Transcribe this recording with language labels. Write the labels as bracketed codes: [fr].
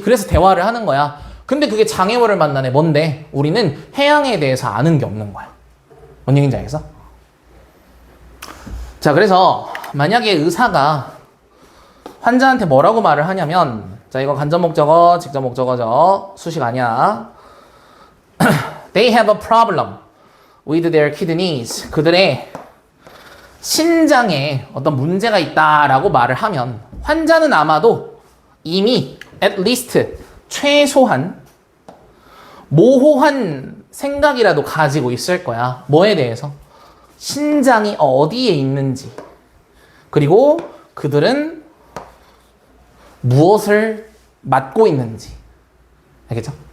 [ko] 그래서 대화를 하는 거야. 근데 그게 장애물을 만나네. 뭔데? 우리는 해양에 대해서 아는 게 없는 거야. 뭔 얘기인지 알겠어? 자, 그래서 만약에 의사가 환자한테 뭐라고 말을 하냐면, 자, 이거 간접 목적어, 직접 목적어죠. 수식 아니야. [en] They have a problem with their kidneys. [ko] 그들의 신장에 어떤 문제가 있다라고 말을 하면 환자는 아마도 이미 [en] at least [ko] 최소한 모호한 생각이라도 가지고 있을 거야. 뭐에 대해서? 신장이 어디에 있는지. 그리고 그들은 무엇을 맡고 있는지. 알겠죠?